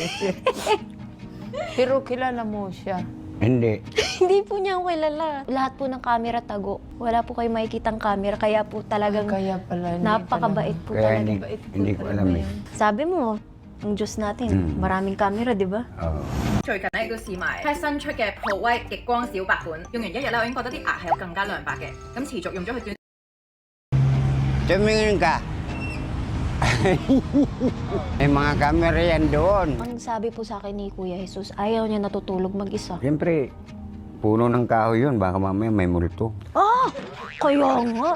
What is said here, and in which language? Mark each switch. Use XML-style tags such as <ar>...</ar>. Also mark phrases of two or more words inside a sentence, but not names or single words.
<tl>Pero kilala mo siya. Hindi. Hindi po niya ako kilala. Lahat po ng camera tago. Wala po kayo makikitang camera. Kaya po talagang Kaya pala. hindi napakabait po Kaya talaga. hindi ko alam eh. Sabi mo, Ang Diyos natin, maraming camera, di ba? Oo.</tl> <yue>最近咧都試埋 Pat 新出嘅 Pro White 極光小白款，用完1日咧，我已經覺得啲牙係有更加亮白嘅。咁持續用咗佢短。</yue> <tl>Tumingin ka. May mga camera yan doon. Ang sabi po sa akin ni Kuya Jesus, ayaw niya natutulog mag-isa. Siyempre, puno ng kahoy yun. Baka mamaya may multo. Kaya nga.</tl>